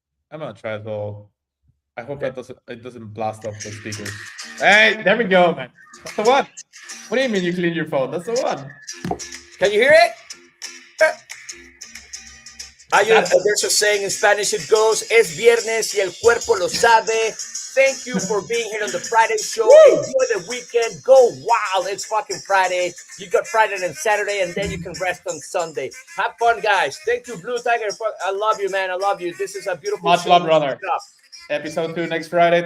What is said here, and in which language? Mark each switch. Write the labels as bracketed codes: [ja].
[en] I'm gonna try as well. I hope that it doesn't blast up the speakers. Hey, there we go, man. That's the one. What do you mean you clean your phone? That's the one. Can you hear it? There's a saying in Spanish. It goes, [es] "Es viernes y el cuerpo lo sabe." [en] Thank you for being here on the Friday show. Enjoy the weekend. Go wild. It's fucking Friday. You got Friday and Saturday, and then you can rest on Sunday. Have fun, guys. Thank you, Blue Tiger. I love you, man. I love you. This is a beautiful Much show. love, brother. Episode 2 next Friday.